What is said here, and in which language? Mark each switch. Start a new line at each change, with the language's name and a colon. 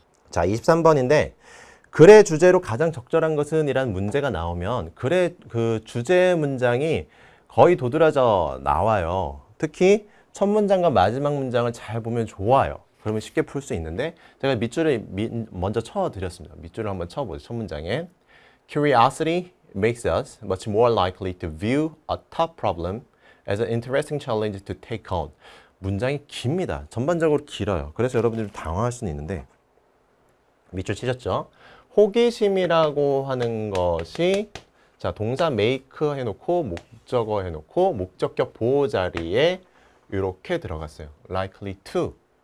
Korean: 자, 23번인데 글의 주제로 가장 적절한 것은 이란 문제가 나오면 글의 그 주제 문장이 거의 도드라져 나와요. 특히 첫 문장과 마지막 문장을 잘 보면 좋아요. 그러면 쉽게 풀 수 있는데 제가 밑줄을 먼저 쳐드렸습니다. 밑줄을 한번 쳐보죠.
English: 첫 문장에 Curiosity makes us much more likely to view a tough problem as an interesting challenge to take on.
Korean: 문장이 깁니다. 전반적으로 길어요. 그래서 여러분들이 당황할 수는 있는데 밑줄 치셨죠? 호기심이라고 하는 것이 자 동사 make 해놓고 목적어 해놓고 목적격 보호 자리에 이렇게 들어갔어요.
English: likely to.